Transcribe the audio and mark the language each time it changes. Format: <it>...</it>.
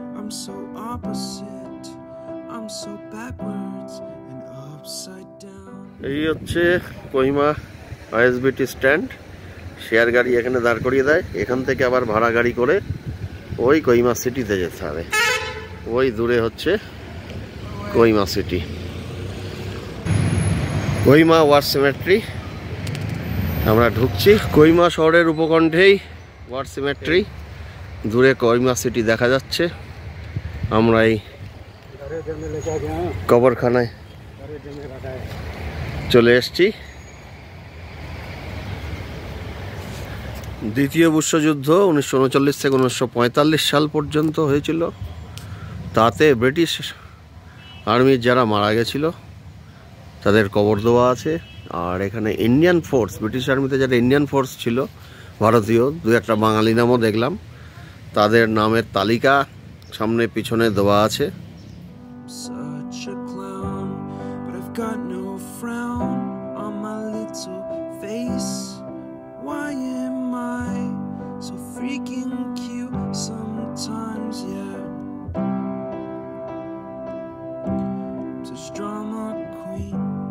<en>so opposite. I'm so backwards and upside down.</en> <bn>এই হচ্ছে Kohima ISBT stand. Share গাড়ি এখানে দাঁড় করিয়ে দেয়, এখান থেকে আবার ভাড়া গাড়ি করে ওই কোহিমা সিটিতে যেতে হবে। ওই দূরে হচ্ছে Kohima city, Kohima war symmetry. আমরা ঢুকছি কোহিমা শহরের উপকণ্ঠেই ওয়ার সিমেট্রি, দূরে কোহিমা সিটি দেখা যাচ্ছে। আমরা এই কবরখানায় চলে এসেছি। দ্বিতীয় বিশ্বযুদ্ধ 1939 থেকে 1945 সাল পর্যন্ত হয়েছিল। তাতে ব্রিটিশ আর্মির যারা মারা গেছিল তাদের কবর দেওয়া আছে। আর এখানে ইন্ডিয়ান ফোর্স, ব্রিটিশ আর্মিতে যারা ইন্ডিয়ান ফোর্স ছিল ভারতীয়, দু একটা বাঙালি নামও দেখলাম, তাদের নামের তালিকা সামনে পিছনে দেওয়া আছে।</bn> <en>Such a clown, but I've got no frown on my little face. Why am I so freaking cute sometimes? Yeah, I'm such a drama queen.</en>